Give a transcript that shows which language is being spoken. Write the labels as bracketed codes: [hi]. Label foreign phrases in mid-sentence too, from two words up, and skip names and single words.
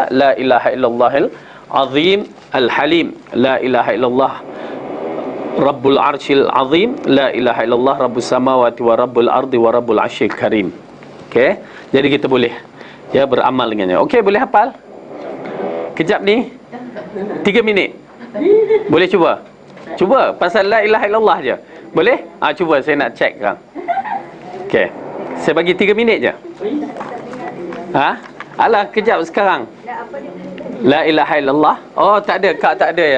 [ar] لا إله إلا الله العظيم الحليم، لا إله إلا الله رب العرش العظيم، لا إله إلا الله رب السماوات ورب الأرض ورب العرش الكريم. [ms] Okey, jadi kita boleh beramal dengannya. Okey, boleh hafal? Kejap ni 3 minit. Boleh cuba? Cuba pasal [ar] لا إله إلا الله [ms] je. Boleh? Cuba, saya nak check sekarang. Okey, saya bagi 3 minit je. Alah, kejap sekarang. [ar] لا إله إلا الله. [ms] Oh, tak ada, Kak, tak ada ya.